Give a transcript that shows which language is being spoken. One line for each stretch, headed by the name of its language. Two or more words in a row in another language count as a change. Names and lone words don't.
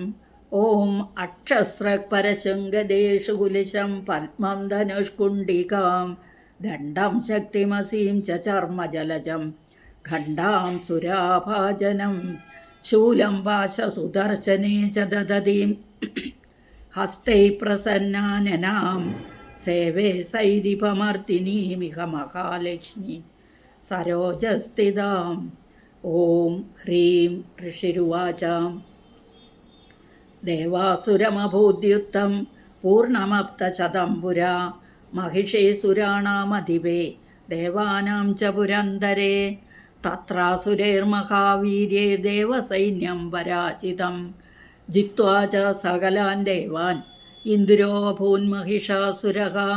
Sanskrit: ഓം അക്ഷസ്രപരശങ്കദേശു കുലിശം പത്മം ധനുഷ്കുണ്ഡികാം ദണ്ഡം ശക്തിമസീം ച ചർമ്മജലജം ഖണ്ഡാം സുരാഭാജനം ശൂലം പാശസുദർശനേ ച ദദതീം ഹസ്തൈ പ്രസന്നാനനാം സേവേ സൈരിപമർദിനീമിഹ മഹാലക്ഷ്മീ സരോജസ്ഥിതാം. ഓം ഹ്രീം ഋഷിരുവാച. ദേവാസുരമഭൂദ്യുക്തം പൂർണ്ണമപ്തശതം പുരാ महिषेसुराणामधिपे देवानां च पुरन्दरे तत्रासुरैर्महावीर्ये देवसैन्यं पराजितं जित्वा च सकलान् देवान् इन्द्रो भून्महिषासुरः.